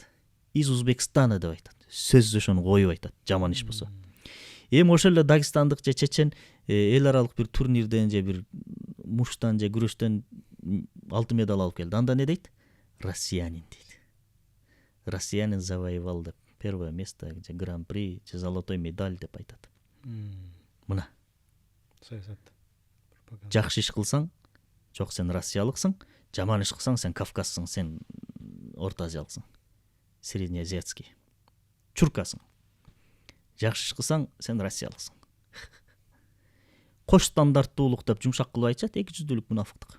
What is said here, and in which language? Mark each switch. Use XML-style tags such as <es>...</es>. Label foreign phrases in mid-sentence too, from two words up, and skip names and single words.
<ky>Из Узбекстана деп айтат. Сөз ошону коюп айтат, жаман иш болсо. Эми ошол эле Дагестандык же чечен эл аралык бир турнирден же бир муштан же күрөштөн алтын медаль алып келди. Анда не дейт? Россиянин дейт.</ky> <ru>Россиянин завоевал деп. Первое место, же гран-при, же золотой медаль</ru> <ky>деп айтат. Мына. Саясат. Жакшы иш кылсаң, жок сен россиялыксың, жаман иш кылсаң сен кавказсың, сен орто азиялыксың.</ky> <ru>Среднеазиатский. Чуркасың.</ru> <ky>Жакшы иш кылсаң сен россиялыксың. Кош стандарттуулук деп жумшак кылып айтышат, 200-дүүлүк мунафыктык.</ky>